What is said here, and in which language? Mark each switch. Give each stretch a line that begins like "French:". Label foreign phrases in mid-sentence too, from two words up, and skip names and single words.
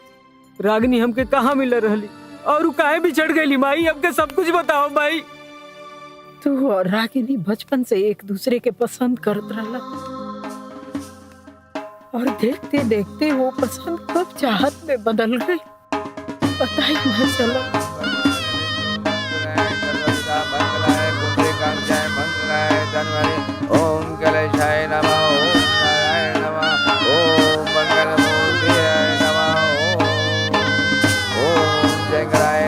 Bhojpuri: रागिनी हमके कहाँ मिल रहली और वो काहे बिछड़ गई माई? हमके सब कुछ बताओ माई। तू और रागिनी बचपन से एक दूसरे के पसंद करत रहला और देखते देखते वो पसंद कब चाहत में बदल गई पता ही न चला।
Sanskrit: ओम कलेशाय नमः, ओम नारायण नमः, ओम मंगलमूर्तये नमः, ओम शंकराय